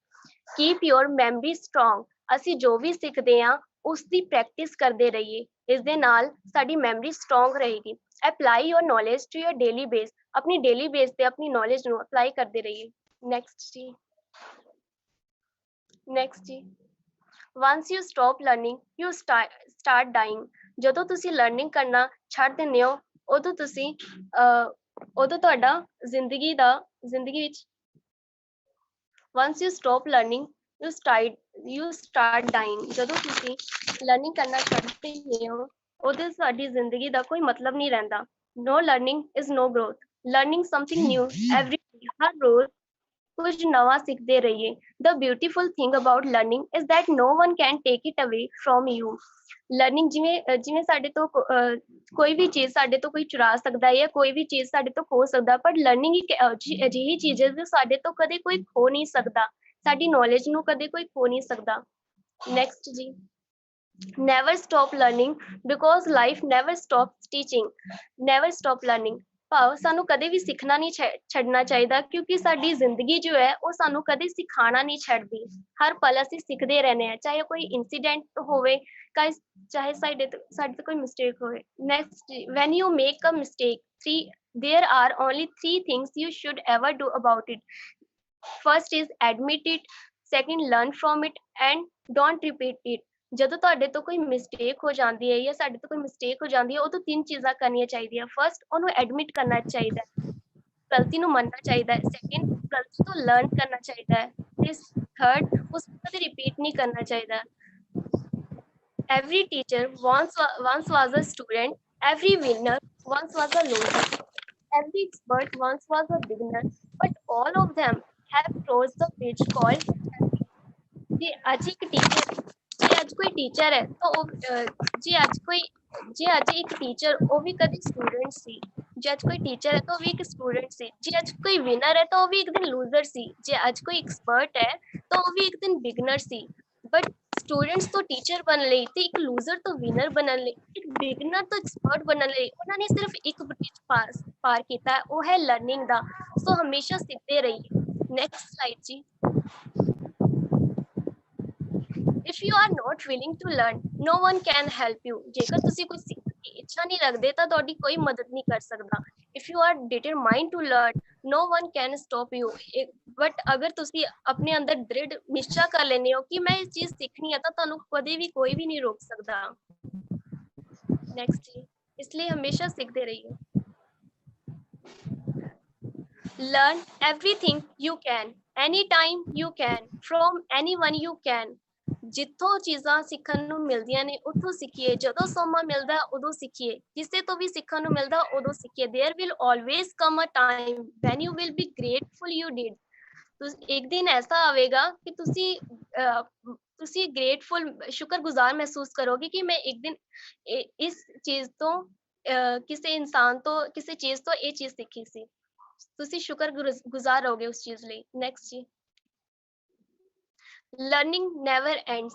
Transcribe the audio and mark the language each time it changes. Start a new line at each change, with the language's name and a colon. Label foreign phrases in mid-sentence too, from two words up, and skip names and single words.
English: keep your memory strong,
Punjabi: ਅਸੀਂ ਜੋ ਵੀ ਸਿੱਖਦੇ ਹਾਂ ਉਸ ਦੀ ਪ੍ਰੈਕਟਿਸ ਕਰਦੇ ਰਹੀਏ, ਇਸ ਦੇ ਨਾਲ ਸਾਡੀ
English: memory strong
Punjabi: ਰਹੇਗੀ।
English: apply your knowledge to your daily base,
Punjabi: ਆਪਣੀ
English: daily base
Punjabi: ਤੇ ਆਪਣੀ ਨੌਲੇਜ ਨੂੰ ਅਪਲਾਈ ਕਰਦੇ ਰਹੀਏ।
English: ਨੈਕਸਟ ਜੀ once you stop learning you start dying,
Punjabi: ਜਦੋਂ ਤੁਸੀਂ ਲਰਨਿੰਗ ਕਰਨਾ ਛੱਡ ਦਿੰਦੇ ਹੋ ਉਦੋਂ ਤੁਹਾਡਾ ਜ਼ਿੰਦਗੀ ਵਿੱਚ
English: once you stop learning you start dying,
Punjabi: ਜਦੋਂ ਤੁਸੀਂ ਲਰਨਿੰਗ ਕਰਨਾ ਛੱਡ ਦਿੰਦੇ ਹੋ ਉਦੋਂ ਸਾਡੀ ਜ਼ਿੰਦਗੀ ਦਾ ਕੋਈ ਮਤਲਬ ਨਹੀਂ ਰਹਿੰਦਾ।
English: no learning is no growth, learning something new every day,
Punjabi: ਹਰ ਰੋਜ਼ ਕੁਝ ਨਵਾਂ ਸਿੱਖਦੇ ਰਹੀਏ।
English: The beautiful thing about learning is that no one can take it away from you.
Punjabi: ਲਰਨਿੰਗ ਜਿਵੇਂ ਸਾਡੇ ਤੋਂ ਕੋਈ ਵੀ ਚੀਜ਼ ਸਾਡੇ ਤੋਂ ਕੋਈ ਚੁਰਾ ਸਕਦਾ ਹੈ ਜਾਂ ਕੋਈ ਵੀ ਚੀਜ਼ ਸਾਡੇ ਤੋਂ ਖੋ ਸਕਦਾ, ਪਰ ਲਰਨਿੰਗ ਇੱਕ ਅਜਿਹੀ ਚੀਜ਼ ਹੈ ਜੋ ਸਾਡੇ ਤੋਂ ਕਦੇ ਕੋਈ ਖੋ ਨਹੀਂ ਸਕਦਾ, ਸਾਡੀ ਨੌਲੇਜ ਨੂੰ ਕਦੇ ਕੋਈ ਖੋ ਨਹੀਂ ਸਕਦਾ।
English: ਨੈਕਸਟ ਜੀ never stop learning because life never stops teaching. never stop learning
Punjabi: ਭਾਵ ਸਾਨੂੰ ਕਦੇ ਵੀ ਸਿੱਖਣਾ ਨਹੀਂ ਛੱਡਣਾ ਚਾਹੀਦਾ, ਕਿਉਂਕਿ ਸਾਡੀ ਜ਼ਿੰਦਗੀ ਜੋ ਹੈ ਉਹ ਸਾਨੂੰ ਕਦੇ ਸਿਖਾਉਣਾ ਨਹੀਂ ਛੱਡਦੀ। ਹਰ ਪਲ ਅਸੀਂ ਸਿੱਖਦੇ ਰਹਿੰਦੇ ਹਾਂ, ਚਾਹੇ ਕੋਈ ਇਨਸੀਡੈਂਟ ਹੋਵੇ, ਚਾਹੇ ਸਾਡੇ ਤੋਂ ਕੋਈ ਮਿਸਟੇਕ ਹੋਵੇ।
English: ਨੈਕਸਟ when you make a mistake, there are only 3 things you should ever do about it. First is admit it, second learn from it, and don't repeat it.
Punjabi: ਜਦੋਂ ਤੁਹਾਡੇ ਤੋਂ ਕੋਈ ਮਿਸਟੇਕ ਹੋ ਜਾਂਦੀ ਹੈ ਜਾਂ ਸਾਡੇ ਤੋਂ ਕੋਈ ਮਿਸਟੇਕ ਹੋ ਜਾਂਦੀ ਹੈ, ਉਦੋਂ 3 ਚੀਜ਼ਾਂ ਕਰਨੀਆਂ ਚਾਹੀਦੀਆਂ। ਫਸਟ, ਉਹਨੂੰ ਐਡਮਿਟ ਕਰਨਾ ਚਾਹੀਦਾ ਹੈ, ਗਲਤੀ ਨੂੰ ਮੰਨਣਾ ਚਾਹੀਦਾ ਹੈ। ਸੈਕਿੰਡ, ਗਲਤੀ ਤੋਂ ਲਰਨ ਕਰਨਾ ਚਾਹੀਦਾ ਹੈ। ਤੇ ਥਰਡ, ਉਸ ਨੂੰ ਕਦੇ ਰਿਪੀਟ ਨਹੀਂ ਕਰਨਾ ਚਾਹੀਦਾ।
English: Every teacher once was a student, every winner once was a loser, every expert once was a beginner, but all of them have crossed the bridge called happiness.
Punjabi: ਜੇ ਅੱਜ ਕੋਈ ਟੀਚਰ ਹੈ ਤਾਂ ਜੇ ਅੱਜ ਇੱਕ ਟੀਚਰ ਉਹ ਵੀ ਕਦੇ ਸਟੂਡੈਂਟ ਸੀ, ਜੇ ਅੱਜ ਕੋਈ ਟੀਚਰ ਹੈ ਤਾਂ ਉਹ ਵੀ ਇੱਕ ਸਟੂਡੈਂਟ ਸੀ, ਜੇ ਅੱਜ ਕੋਈ ਵਿਨਰ ਹੈ ਤਾਂ ਉਹ ਵੀ ਇੱਕ ਦਿਨ ਲੂਜ਼ਰ ਸੀ, ਜੇ ਅੱਜ ਕੋਈ ਐਕਸਪਰਟ ਹੈ ਤਾਂ ਉਹ ਵੀ ਇੱਕ ਦਿਨ ਬਿਗਨਰ ਸੀ। ਬਟ ਸਟੂਡੈਂਟਸ ਤੋਂ ਟੀਚਰ ਬਣਨ ਲਈ ਤੇ ਇੱਕ ਲੂਜ਼ਰ ਤੋਂ ਵਿਨਰ ਬਣਨ ਲਈ, ਇੱਕ ਬਿਗਨਰ ਤੋਂ ਐਕਸਪਰਟ ਬਣਨ ਲਈ ਉਹਨਾਂ ਨੇ ਸਿਰਫ ਇੱਕ ਬ੍ਰਿਜ ਪਾਰ ਕੀਤਾ, ਉਹ ਹੈ ਲਰਨਿੰਗ ਦਾ। ਸੋ ਹਮੇਸ਼ਾ ਸਿੱਖਦੇ ਰਹੀਏ।
English: next slide
Punjabi: ਜੀ।
English: if you are not willing to learn, no one can help you.
Punjabi: ਜੇਕਰ ਤੁਸੀਂ ਕੁਝ ਸਿੱਖਣ ਦੀ ਇੱਛਾ ਨਹੀਂ ਰੱਖਦੇ ਤਾਂ ਤੁਹਾਡੀ ਕੋਈ ਮਦਦ ਨਹੀਂ ਕਰ ਸਕਦਾ.
English: If you are determined to learn, no one can stop you.
Punjabi: But ਅਗਰ ਤੁਸੀਂ ਆਪਣੇ ਅੰਦਰ ਦ੍ਰਿੜ ਨਿਸ਼ਚਾ ਕਰ ਲੈਂਦੇ ਹੋ ਕਿ ਮੈਂ ਇਹ ਚੀਜ਼ ਸਿੱਖਣੀ ਹੈ ਤਾਂ ਤੁਹਾਨੂੰ ਕਦੇ ਵੀ ਕੋਈ ਵੀ ਨਹੀਂ ਰੋਕ ਸਕਦਾ. ਨੈਕਸਟ, ਇਸ ਲਈ ਹਮੇਸ਼ਾ ਸਿੱਖਦੇ ਰਹੀਏ.
English: Learn everything you can, anytime you can, from anyone you can.
Punjabi: ਜਿੱਥੋਂ ਚੀਜ਼ਾਂ ਸਿੱਖਣ ਨੂੰ ਮਿਲਦੀਆਂ ਨੇ ਉੱਥੋਂ ਸਿੱਖੀਏ. ਜਦੋਂ ਸਮਾਂ ਮਿਲਦਾ ਉਦੋਂ ਸਿੱਖੀਏ. ਕਿਸੇ ਤੋਂ ਵੀ ਸਿੱਖਣ ਨੂੰ ਮਿਲਦਾ ਉਦੋਂ ਸਿੱਖੀਏ.
English: There will always come a time when you will be grateful you did.
Punjabi: ਇੱਕ ਦਿਨ ਐਸਾ ਆਵੇਗਾ ਕਿ ਤੁਸੀਂ ਗ੍ਰੇਟਫੁਲ ਸ਼ੁਕਰਗੁਜ਼ਾਰ ਮਹਿਸੂਸ ਕਰੋਗੇ ਕਿ ਮੈਂ ਇੱਕ ਦਿਨ ਇਸ ਚੀਜ਼ ਤੋਂ ਕਿਸੇ ਇਨਸਾਨ ਤੋਂ ਕਿਸੇ ਚੀਜ਼ ਤੋਂ ਇਹ ਚੀਜ਼ ਸਿੱਖੀ ਸੀ. ਤੁਸੀਂ ਸ਼ੁਕਰਗੁਜ਼ਾਰ ਰਹੋਗੇ ਉਸ ਚੀਜ਼ ਲਈ. ਨੈਕਸਟ ਜੀ,
English: learning never ends.